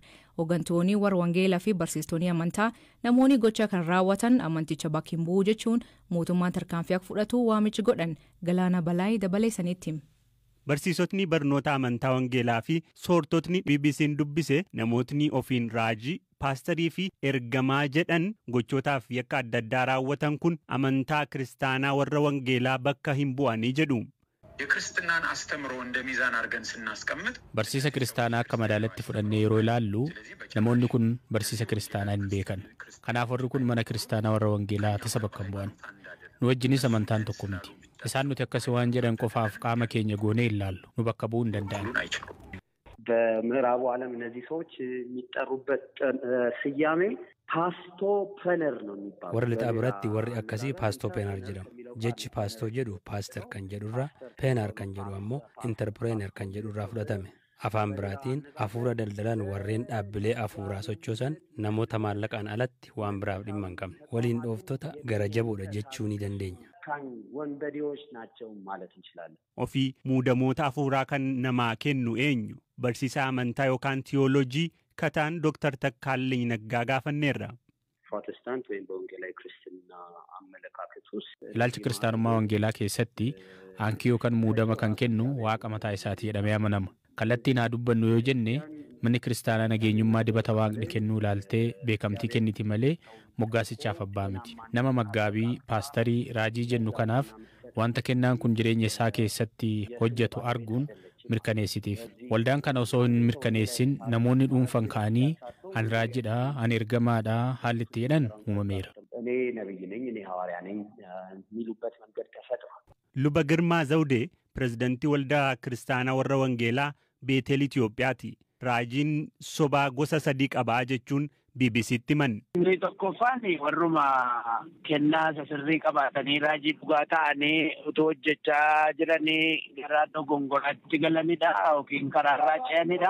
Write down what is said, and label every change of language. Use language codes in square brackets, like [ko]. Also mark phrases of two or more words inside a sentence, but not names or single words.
[om] Hooggantoonni warra wangeelaa fi barsiistonni amantaa namoonni gocha kan raawwatan amanticha bakka hin bu'u jechuun mootummaan tarkaanfii akka fudhatu waamicha godhan Galaana Balaayii dabalee sanitti. Barsiisotni barnoota amantaa wangeelaa fi soortotni BBC'n dubbise namootni ofiin raajii, paastarii fi ergamaa jedhan gochootaaf yakka adda addaa raawwatan kun amantaa kiristaanaa warra wangeelaa bakka hin bu'anii jedhu. [am] የክርስትናን አስተምሮ እንደ ሚዛን አድርገን ስናስቀምጥ [om] barsiisa kiristaanaa akka madaalatti fudhannee yeroo ilaallu namoonni kun barsiisa kiristaanaa hin beekan. Kanaaf warri kun mana kiristaanaa warra wangeelaa tasa bakka hin bu'an. Nu wajjinis amantaan tokko miti. Isaan nuti akkasii waan jedhan qofaaf qaama keenya goonee ilaallu nu bakka bu'uu hin danda'an. [am] በምዕራቡ ዓለም እነዚህ ሰዎች የሚጠሩበት ስያሜ ፓስቶፕረነር ነው የሚባለው። [om] warra lixaa biratti warri akkasii paastoopenar jedhamu. Jechi paastoo jedhu paaster kan jedhurraa, peenar kan jedhu ammoo interprener kan jedhurraa fudhatame. Afaan biraatiin hafuura daldalan warreen dhaabbilee hafuuraa sochoosan namoota maallaqaan alatti waan biraaf dhimma hin qabne. Waliin dhooftota gara jaboodha jechuu ni dandeenya. [am] kan ወንበዴዎች ናቸው ማለት እንችላለን. [om] Ofii muudamoota hafuuraa kan namaa kennu eenyu? Barsiisaa amantaa yookaan tiyoolojii kataan Dr. Takkaallee Naggaa gaafanneerra. [am] ፕሮቴስታንት ወይም በወንጌላዊ ክርስትና አመለካከት ውስጥ [om] Ilaalchi kiristaanummaa wangeelaa keessatti aankii yookaan muudama kan kennu waaqa mataa isaati jedhamee amanama. Kallattiin haa dubbannu yoo jenne manni kiristaanaa nageenyummaa dibata waaqni kennuu ilaaltee beekamtii kenniti malee moggaasichaaf abbaa miti. Nama maggaabii, paastarii, raajii jennu kanaaf wanta kennaan kun jireenya isaa keessatti hojjetu arguun mirkaneessitiif. Waldaan kana osoo hin mirkaneessin namoonni dhuunfan ka'anii ani raajidha, ani ergamaadha haalli itti jedhan uumameera. [am] እኔ ነብይ ነኝ እኔ ሐዋርያ ነኝ የሚሉበት መንገድ ተፈጥሯል። [om] Luba Girmaa Zawdee pirezidantii waldaa kiristaanaa warra wangeelaa Beetel Itoophiyaati. Raajiin sobaa gosa 3 qabaa jechuun BBC'tti himan. Inni tokkoffaan warruma kennaa sirrii qabaatanii raajii dhugaa ta'anii utoo hojjechaa jiranii gara dogongoraatti galanidha yookiin karaarraa ce'anidha.